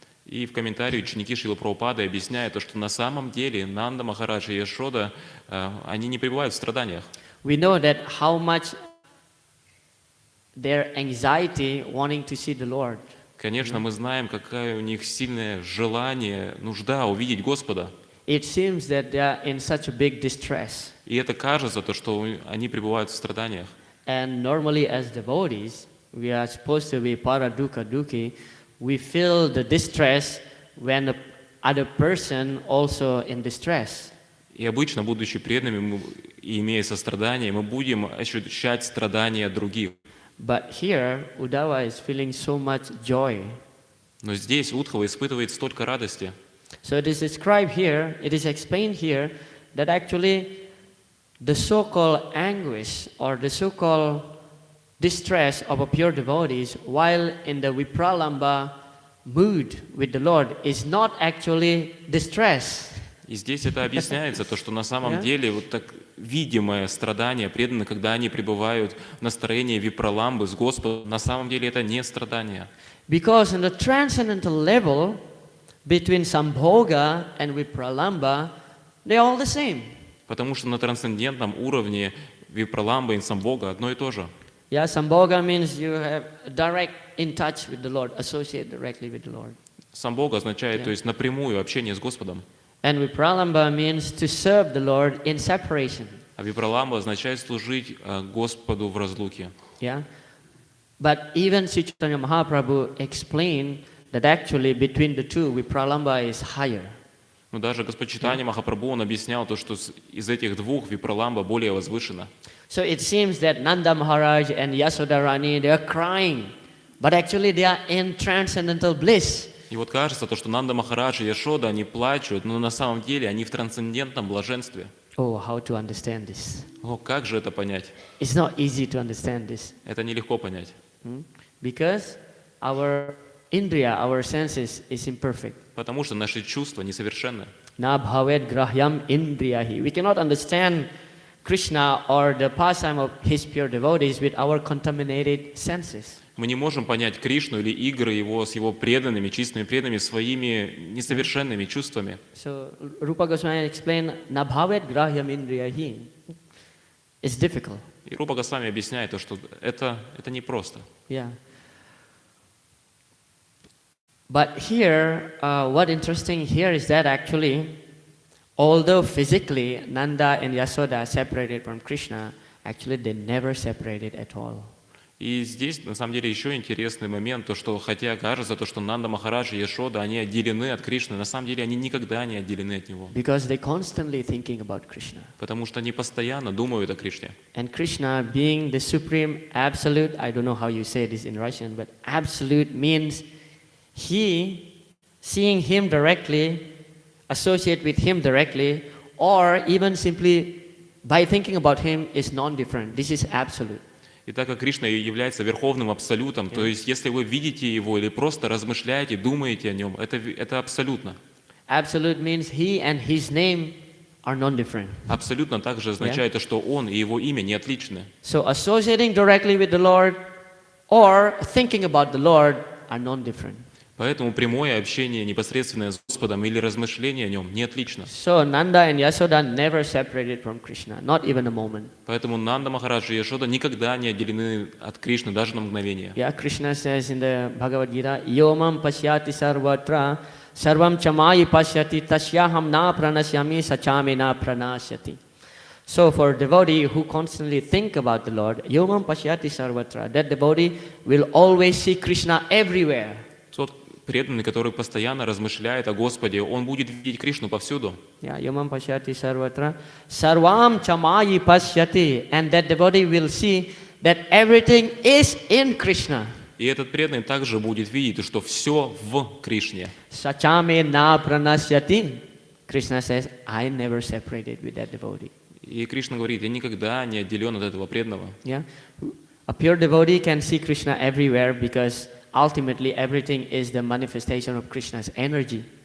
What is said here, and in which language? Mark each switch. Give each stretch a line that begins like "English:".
Russian: И в комментарии ученики Шрилы Прабхупады объясняют, что на самом деле Нанда Махарадж и Яшода, они не пребывают в страданиях.
English: We know that how much their anxiety wanting to see the Lord.
Russian: Конечно, мы знаем, какое у них сильное желание, нужда увидеть Господа.
English: It seems that they are in such a big distress.
Russian: И это кажется, то, что они пребывают в страданиях.
English: And normally as devotees, we are supposed to be paradukkha dukhi. We feel the distress when the other person also in distress.
Russian: И обычно, будучи преданными и имея сострадание, мы будем ощущать страдания других.
English: But here, Uddhava is feeling so much joy.
Russian: Но здесь Удхава испытывает столько радости.
English: So it is described here, it is explained here, that actually the so-called anguish or the so-called distress of a pure devotees while in the vipralamba mood with the Lord is not actually distress.
Russian: И здесь это объясняется, то, что на самом деле вот так видимое страдание преданных, когда они пребывают в настроении випраламбы с Господом, на самом деле это не страдание.
English: Because in the transcendental level, between Sambhoga and Vipralamba, they're all the same.
Russian: Потому что на трансцендентном уровне випраламба и самбога одно и то же.
English: Yeah, Sambhoga means you have direct in touch with the Lord, associate directly with the Lord.
Russian: Самбога означает, то есть напрямую общение с Господом.
English: And Vipralamba means to serve the Lord in separation.
Russian: А випраламба означает служить Господу в разлуке.
English: Yeah. But even Sri Chaitanya Mahaprabhu explained that actually between the two, Vipralamba is higher.
Russian: Но даже Господь Чайтанья Махапрабху, он объяснял то, что из этих двух випраламба более возвышена.
English: So it seems that Nanda Maharaj and Yasoda Rani, they are crying, but actually they are in transcendental bliss.
Russian: И вот кажется, то, что Нанда Махарадж и Яшода, они плачут, но на самом деле они в трансцендентном блаженстве.
English: Oh, how to understand this?
Russian: О, как же это понять?
English: It's not easy to understand this.
Russian: Это нелегко понять.
English: Because our indriya, our senses, is imperfect.
Russian: Потому что наши чувства несовершенны.
Sanskrit: Na bhavet grahyam indriyahi.
English: We cannot understand Krishna or the pastime of his pure devotees with our contaminated senses.
Russian: Мы не можем понять Кришну или игры его с его преданными, чистыми преданными, своими несовершенными чувствами.
English: So Rupa Goswami explained,
Sanskrit: Nabhavet grahyam indriyahi.
English: It's difficult.
Russian: И Рупа Госвами объясняет, то, что это непросто.
English: Yeah. But here, what interesting here is that actually, although physically Nanda and Yasoda separated from Krishna, actually they never separated at all.
Russian: И здесь, на самом деле, еще интересный момент, то, что хотя кажется, то, что Нанда Махарадж и Яшода, они отделены от Кришны, на самом деле они никогда не отделены от Него.
English: Because they constantly thinking about Krishna.
Russian: Потому что они постоянно думают о Кришне.
English: And Krishna being the supreme absolute, I don't know how you say this in Russian, but absolute means he, seeing him directly, associate with him directly, or even simply by thinking about him is non-different. This is absolute.
Russian: И так как Кришна является верховным абсолютом, то есть если вы видите Его или просто размышляете, думаете о Нем, это абсолютно.
English: Absolute means he and his name are non-different.
Russian: Абсолютно также означает, что Он и Его имя не отличны.
English: So associating directly with the Lord or thinking about the Lord are non-different.
Russian: Поэтому прямое общение непосредственное с Господом или размышление о Нем не отлично.
English: So Nanda and Yasoda never separated from Krishna, not even a moment.
Russian: Поэтому Нанда Махарадж и Яшода никогда не отделены от Кришны даже на мгновение.
English: Yeah, Krishna says in the Bhagavad Gita,
Sanskrit: Yomam pasyati sarvatra sarvam chamayi pasyati tasyaham na pranasyami sachame na pranasyati.
English: So for devotee who constantly think about the Lord,
Sanskrit: Yomam pasyati sarvatra,
English: that devotee will always see Krishna everywhere.
Russian: Тот преданный, который постоянно размышляет о Господе, он будет видеть Кришну повсюду.
English: Yeah,
Sanskrit: Yomam pasyati sarvatra sarvam chamayi pasyati,
English: and that devotee will see that everything is in Krishna.
Russian: И этот преданный также будет видеть, что все в Кришне.
Sanskrit: Sachame na pranasyati.
English: Krishna says, I never separated with that devotee.
Russian: И Кришна говорит, я никогда не отделен от этого преданного.
English: Yeah, a pure devotee can see Krishna everywhere because ultimately everything is the manifestation of Krishna's energy.